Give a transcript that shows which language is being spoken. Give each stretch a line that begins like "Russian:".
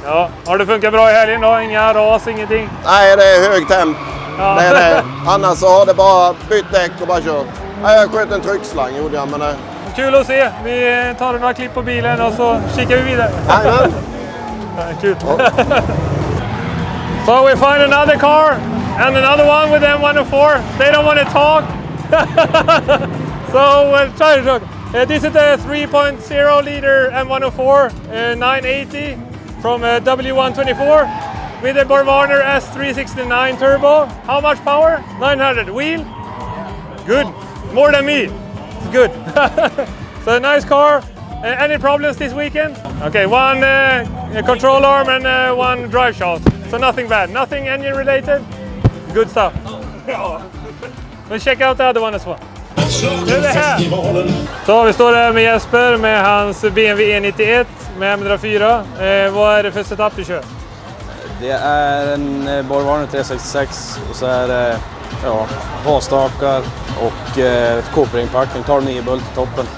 Swedish: Ja. Har det funkat bra i helgen då? Inga ras, ingenting? Nej, det är hög temp. Ja. Det. Annars så har det bara bytt däck och bara kört. Nej, jag sköt en tryckslang gjorde jag, men kul att se. Vi tar några klipp på bilen och så kikar vi vidare. Jajamän. Kul.
English: So we find another car and another one with M104. They don't want to talk. So we'll try to talk. This is a 3.0 liter M104 980 from W124 with a Borgwarner S369 turbo. How much power? 900. Wheel? Good. More than me. It's good. So a nice car. Any problems this weekend? Okay, one control arm and one drive shaft. So nothing bad. Nothing engine related. Good stuff. Let's check out the other one as well.
Swedish: Nu är det här. Så vi står här med Jesper med hans BMW E91 med M104. Vad är det för setup du kör? Det är en Borgwarner 366 och så är det havstakar och Coopering-packning, tar 9 bult i toppen.